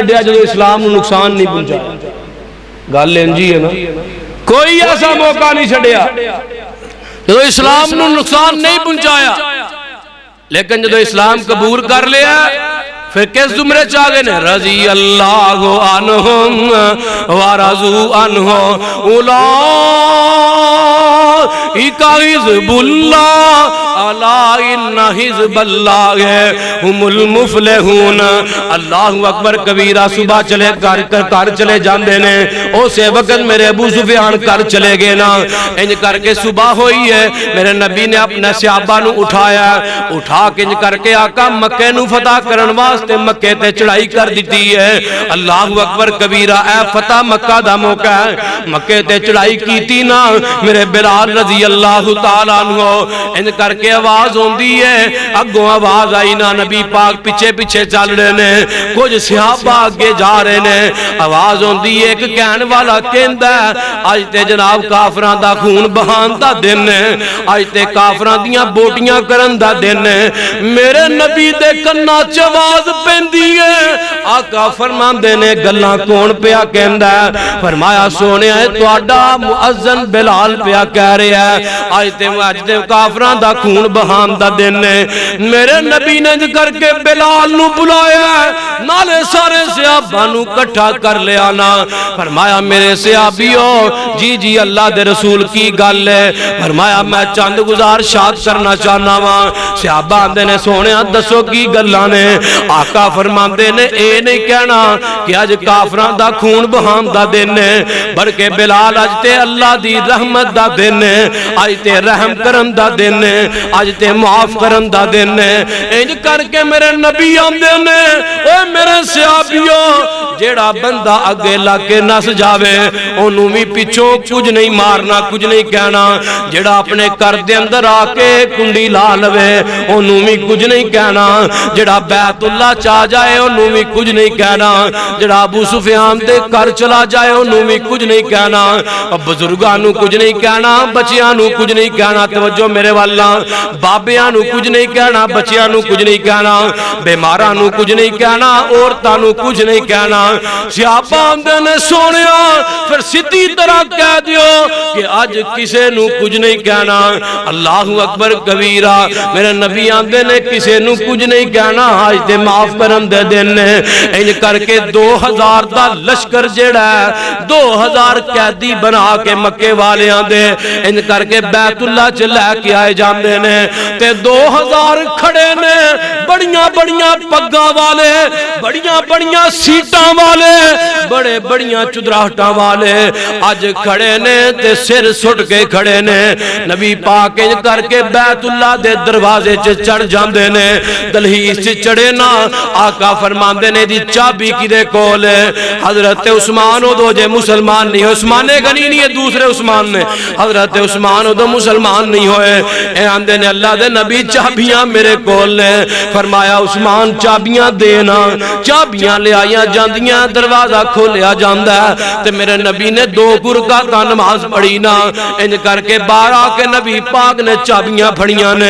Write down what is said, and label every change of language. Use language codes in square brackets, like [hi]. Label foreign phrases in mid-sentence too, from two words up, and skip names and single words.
[pa] چھڑیا جو اسلام نو نقصان نہیں پہنچایا گل انجی ہے نا کوئی ایسا موقع نہیں چھڑیا جو اسلام نو نقصان نہیں پہنچایا، لیکن جو اسلام قبول کر لیا پھر کس زمرے چاہے نے [ar] رضی اللہ عنہم ورضوا عنہ اولئک حزب اللہ الا ان حزب اللہ هم المفلحون۔ اللہ اکبر کبیرہ۔ [pa] صبح چلے کر چلے جاندے نے، اسے وقت میرے ابو سفیان کر چلے گئے نا، انج کر کے صبح ہوئی ہے، میرے نبی نے اپنے صحابہ نو اٹھایا، اٹھا کے انج کر کے آقا مکے نو فتح کرن واسطے مکے تے چڑھائی کر دیتی ہے۔ [ar] اللہ اکبر کبیرہ۔ [pa] اے فتح مکہ دا موقع ہے، مکے تے چڑھائی کیتی نا، میرے بلال [ar] رضی اللہ تعالیٰ عنہ [pa] انج کر کے آواز ہوندی ہے، اگوں آواز آئی نا، نبی پاک پیچھے پیچھے چل رہے نے، کچھ صحابہ آگے جا رہے نے، آواز ہوندی ہے، ایک کہن والا کہندا ہے اج تے جناب کافراں دا خون بہان دا دن ہے، اج تے کافراں دیاں بوٹیاں کرن دا دن ہے۔ میرے نبی دے کنا چ آواز پیندی ہے، آقا فرماندے نے گلاں کون پیا کہندا ہے؟ فرمایا سونیا تہاڈا مؤذن بلال پیا کہہ رہا ہے اج تے کافراں دا خون بہان دا دن ہے۔ میرے نبی نے کر کے بلال نو بلایا، نالے سارے صحابہ نو کٹھا کر لیا نا، فرمایا میرے صحابیو جی جی اللہ دے رسول کی گل ہے، فرمایا میں چند گزارشات کرنا چاہنا وا۔ صحابہ آندے نے سونیا دسو کی گلاں نے؟ آقا فرماندے نے اے نہیں کہنا کہ اج کافراں دا خون بہان دا دن ہے، بلکہ بلال اج تے اللہ دی رحمت دا دن ہے، اج تے رحم کرن دا دن ہے، اج تے معاف کرن دا دن ہے۔ انج کر کے میرے نبی آندے نے اے میرے صحابیو جیڑا بندہ اگے لا کے نس جاوے اونوں وی پیچھوں کچھ نہیں مارنا، کچھ نہیں کہنا، جیڑا اپنے گھر دے اندر آ کے کنڈی لا لوے اونوں وی کچھ نہیں کہنا، جیڑا بیت اللہ چا جائے اونوں وی کچھ نہیں کہنا، جیڑا ابو سفیان دے گھر چلا جائے اونوں وی کچھ نہیں کہنا، بزرگاں نو کچھ نہیں کہنا، بچیاں نو کچھ نہیں کہنا، توجہ میرے والا، بابیاں نو کچھ نہیں کہنا، بچیاں نو کچھ نہیں کہنا، بیماراں نو کچھ نہیں کہنا، عورتاں نو کچھ نہیں کہنا۔ صحابہ آندے نے سونیا پھر سیدھی طرح کہہ دیو کہ اج کسے نو کچھ نہیں کہنا۔ [ar] اللہ اکبر کبیرہ۔ [pa] میرے نبی آندے نے کسے نو کچھ نہیں کہنا، اج تے معاف کرن دے دن ہے۔ انج کر کے 2000 دا لشکر جیڑا ہے 2000 قیدی بنا کے مکے والیاں دے انج کر کے بیت اللہ چ لے کے آئے جاندے نے، تے 2000 کھڑے نے، بڑیاں بڑیاں پگاں والے، بڑیاں بڑیاں سیٹاں والے، بڑے بڑیاں چدراہٹاں والے اج کھڑے نے تے سر سٹ کے کھڑے نے۔ نبی پاک انج کر کے بیت اللہ دے دروازے چ چڑھ جاندے نے، دہلیز چ چڑھے نا، آقا فرماندے نے دی چابی کدے کول ہے؟ حضرت عثمان ادو جے مسلمان نہیں، عثمان غنی نہیں ہے، دوسرے عثمان نے، حضرت عثمان ادو مسلمان نہیں ہوئے، اے آندے نے اللہ دے نبی چابیاں میرے کول نے۔ فرمایا عثمان چابیاں دینا، چابیاں لے آئیاں جاندیاں، دروازہ کھولیا جاندہ ہے، تے میرے نبی نے 2 رکعتاں نماز پڑھی نا، انج کر کے باہر آ کے نبی پاک نے چابیاں پھڑیاں نے،